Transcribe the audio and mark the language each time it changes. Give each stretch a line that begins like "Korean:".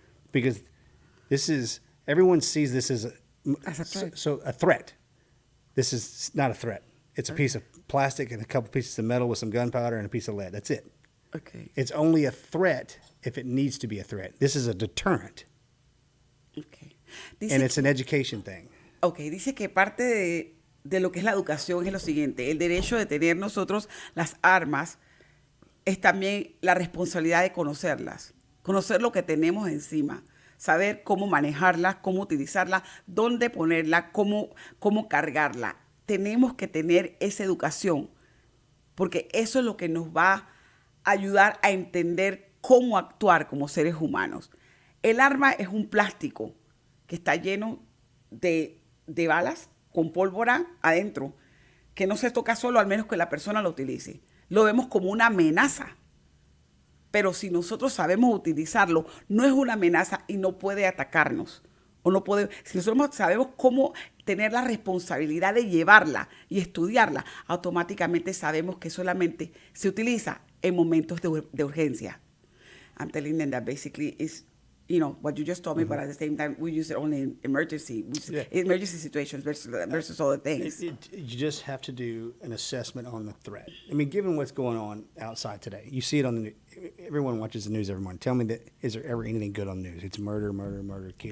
English: Because everyone sees this as a threat. This is not a threat. It's a piece of plastic and a couple pieces of metal with some gunpowder and a piece of lead. That's it. Okay. It's only a threat if it needs to be a threat. This is a deterrent. Okay. And it's an education thing.
Spanish: Okay, dice que parte de lo que es la educación es lo siguiente. El derecho de tener nosotros las armas es también la responsabilidad de conocerlas. Conocer lo que tenemos encima. Saber cómo manejarla, cómo utilizarla, dónde ponerla, cómo cargarla. Tenemos que tener esa educación, porque eso es lo que nos va a ayudar a entender cómo actuar como seres humanos. El arma es un plástico que está lleno de balas con pólvora adentro, que no se toca solo al menos que la persona lo utilice. Lo vemos como una amenaza. Pero si nosotros sabemos utilizarlo, no es una amenaza y no puede atacarnos. Si nosotros sabemos cómo tener la responsabilidad de llevarla y estudiarla, automáticamente sabemos que solamente se utiliza en momentos de urgencia.
English: I'm telling them that basically is, what you just told me, but at the same time, we use it only in emergency situations versus other things. You just have to do an assessment on the threat. I mean, given what's going on outside today, you see it on the news. Everyone watches the news every morning. Tell me is there ever anything good on the news? It's murder, kill.